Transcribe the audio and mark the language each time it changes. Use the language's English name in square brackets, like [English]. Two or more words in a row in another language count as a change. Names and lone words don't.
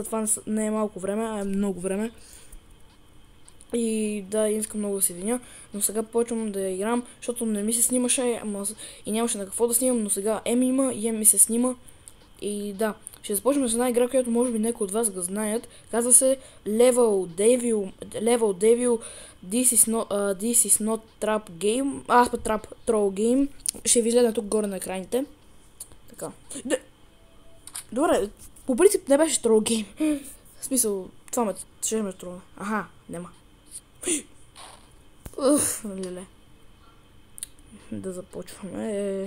[Bulgarian] Това не е малко време, а е много време. И да, искам много да се извиня, но сега почвам да играм, защото не ми се снимаше и нямаше на какво да снимам, но сега има и ми се снима. И да, ще започнем с една игра, която може би някои от вас го знаят. Казва се Level Devil. [English] This is not Trap Game. Trap Troll Game. [Bulgarian] Ще ви изгледам тук горе на екраните. Така. Добре, по принцип не беше Troll Game. В смисъл, това ще ме трудно. Аха, нема. Леле. Да започваме.